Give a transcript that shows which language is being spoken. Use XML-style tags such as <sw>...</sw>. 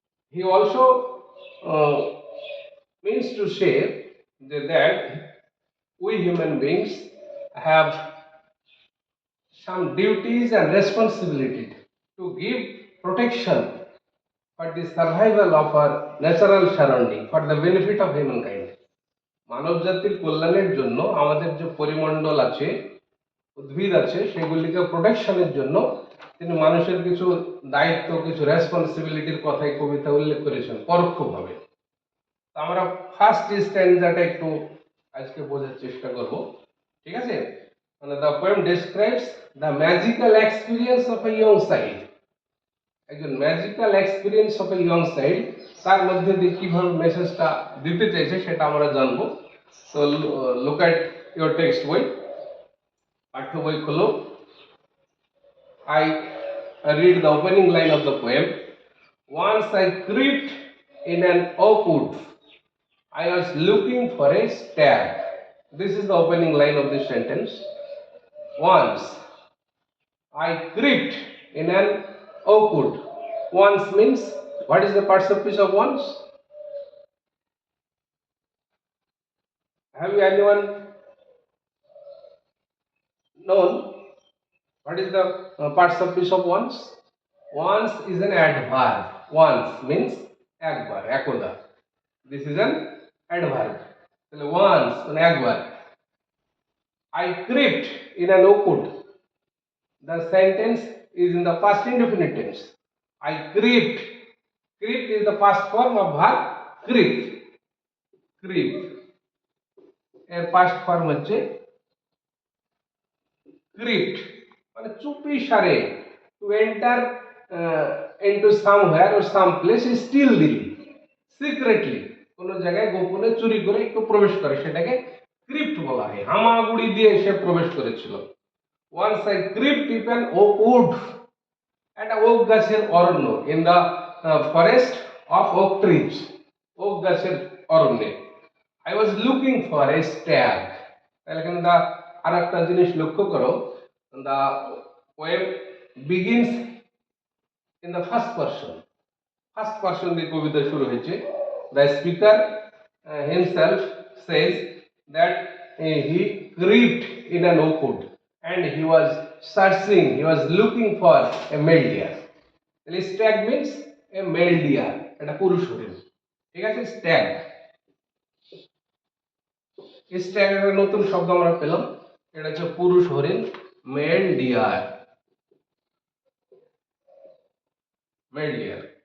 <en>He also means to say that we human beings have some duties and responsibility to give protection for the survival of our natural surrounding, for the benefit of humankind.</en> <bn>মানব জাতির কল্যাণের জন্য আমাদের যে পরিমণ্ডল আছে, উদ্ভিদ আছে, সেগুলিকে প্রোটেকশনের জন্য তিনি মানুষের কিছু দায়িত্ব, কিছু রেসপন্সিবিলিটির কথাই কবিতা উল্লেখ করেছেন পরোক্ষভাবে। আমরা ফার্স্ট স্ট্যান্ডাটা একটু আজকে বোঝার চেষ্টা করব, ঠিক আছে?</bn> <en>মানে the poem describes the magical experience of a young child.</en> <bn>একজন</bn> <en>magical experience of a young child,</en> <bn>তার মধ্যে দিয়ে কিভাবে মেসেজটা দিতে চাইছে সেটা আমরা জানবো। তো</bn> <en>look at your text</en> <bn>বই, পাঠ্য বই খোলো।</bn> <en>I read the opening line of the poem. Once I crept in an oak wood. I was looking for a stag. This is the opening line of this sentence. Once I crept in an oak wood. Once means, what is the participle of once? Have you anyone known what is the participle of once? Once is an adverb. Once means</en> <bn>একবার, একদা.</bn> <en>This is an adverb. Once, an adverb. I crept in an oak wood. The sentence is in the past indefinite tense. I crept. Crept is the past form of verb creep. Creep.</en> <bn>এর past form হচ্ছে crept. মানে চুপি সারে,</bn> <en>to enter into somewhere or some place stealthily, secretly,</en> <bn>কোন জায়গায় গোপনে চুরি করে একটু প্রবেশ করে, সেটাকে ক্রিপ্ট বলা হয়। হামাগুড়ি দিয়ে সে প্রবেশ করেছিল।</bn> <en>Once I crept in an oak wood,</en> <bn>একটা ওক গাছের অরণ্য,</bn> <en>in the forest of oak trees,</en> <bn>okay গাছের অরণ্যে।</bn> <en>I was looking for a stag.</en> <bn>তাহলে এখানে আর একটা জিনিস লক্ষ্য করো,</bn> <en>the poem begins in the first person.</en> <bn>First person দিয়ে কবিতা শুরু হয়েছে।</bn> <en>The speaker himself says that he crept in an oakwood and he was searching, he was looking for a male deer.</en> <bn>তাহলে</bn> <en>stag means a male deer,</en> <bn>এটা পুরুষ হরিণ। ঠিক আছে, stag, stag একটা নতুন শব্দ আমরা পেলাম, এটা হচ্ছে পুরুষ হরিণ, মেল ডিয়ার, মেল ডিয়ার।</bn>